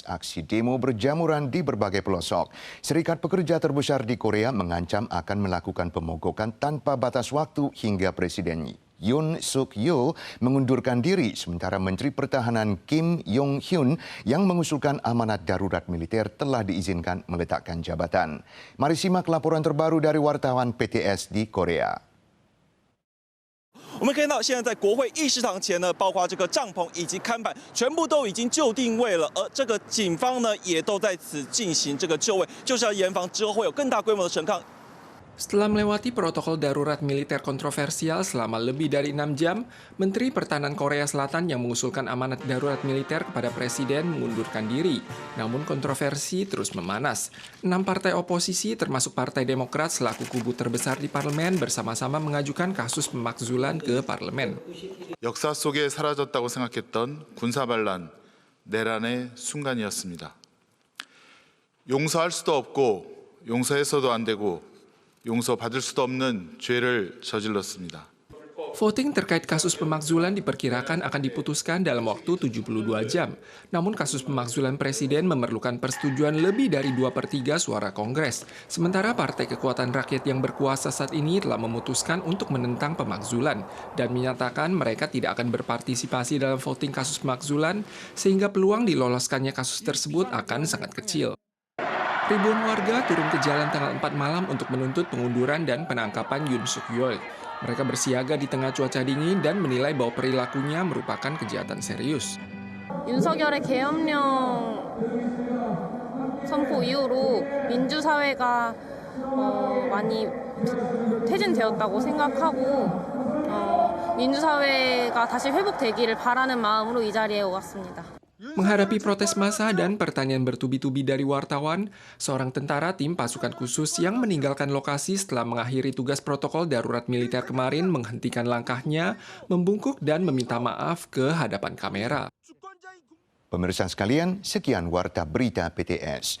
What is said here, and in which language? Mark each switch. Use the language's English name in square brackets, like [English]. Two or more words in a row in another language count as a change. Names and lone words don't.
[Indonesian] Aksi demo berjamuran di berbagai pelosok. Serikat pekerja terbesar di Korea mengancam akan melakukan pemogokan tanpa batas waktu hingga Presiden Yoon Suk Yeol mengundurkan diri, sementara Menteri Pertahanan Kim Yong Hyun yang mengusulkan amanat darurat militer telah diizinkan meletakkan jabatan. Mari simak laporan terbaru dari wartawan PTS di Korea. [Chinese] 我们可以看到，现在在国会议事堂前呢，包括这个帐篷以及看板，全部都已经就定位了。而这个警方呢，也都在此进行这个就位，就是要严防之后会有更大规模的陈抗。 [Indonesian] Setelah melewati protokol darurat militer kontroversial selama lebih dari 6 jam, Menteri Pertahanan Korea Selatan yang mengusulkan amanat darurat militer kepada Presiden mengundurkan diri. Namun kontroversi terus memanas. 6 partai oposisi termasuk Partai Demokrat selaku kubu terbesar di parlemen bersama-sama mengajukan kasus pemakzulan ke parlemen. [Korean] 역사 속에 사라졌다고 생각했던 군사반란, 내란의 순간이었습니다. 용서할 수도 없고 용서해서도 안 되고 용서받을 수도 없는 죄를 저질렀습니다. [Indonesian] Voting terkait kasus pemakzulan diperkirakan akan diputuskan dalam waktu 72 jam. Namun kasus pemakzulan presiden memerlukan persetujuan lebih dari 2/3 suara Kongres. Sementara Partai Kekuatan Rakyat yang berkuasa saat ini telah memutuskan untuk menentang pemakzulan dan menyatakan mereka tidak akan berpartisipasi dalam voting kasus pemakzulan sehingga peluang diloloskannya kasus tersebut akan sangat kecil. Ribuan warga turun ke jalan tanggal 4 malam untuk menuntut pengunduran dan penangkapan Yoon Suk Yeol. Mereka bersiaga di tengah cuaca dingin dan menilai bahwa perilakunya merupakan kejahatan serius. [Korean] 윤석열의 계엄령 선포 이후로 민주사회가 많이 퇴진되었다고 생각하고 민주사회가 다시 회복되기를 바라는 마음으로 이 자리에 왔습니다. [Indonesian] Menghadapi protes massa dan pertanyaan bertubi-tubi dari wartawan, seorang tentara tim pasukan khusus yang meninggalkan lokasi setelah mengakhiri tugas protokol darurat militer kemarin menghentikan langkahnya, membungkuk dan meminta maaf ke hadapan kamera. Pemirsa sekalian, sekian Warta Berita PTS.